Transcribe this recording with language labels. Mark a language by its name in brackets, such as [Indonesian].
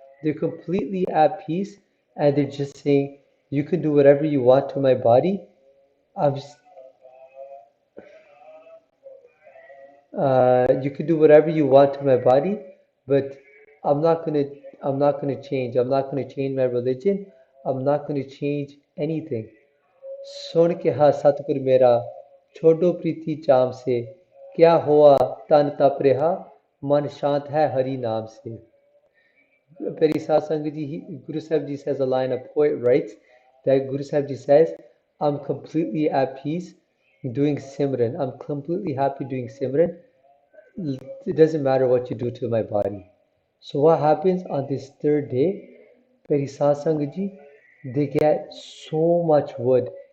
[English] They're completely at peace and they're just saying, "You can do whatever you want to my body. I'm just, you can do whatever you want to my body, but I'm not gonna I'm not gonna change. I'm not gonna change my religion. I'm not gonna change anything." [Hindi] सुन के हा सतगुर मेरा छोड़ो प्रीति चाम से क्या हुआ तन तप रहा मन शांत है हरि नाम से. [English] Very Satsangaji, Guru Sahib Ji says a line, a poet writes that Guru Sahib Ji says, "I'm completely at peace doing Simran. I'm completely happy doing Simran. It doesn't matter what you do to my body." So what happens on this third day? Very Satsangaji, they get so much wood.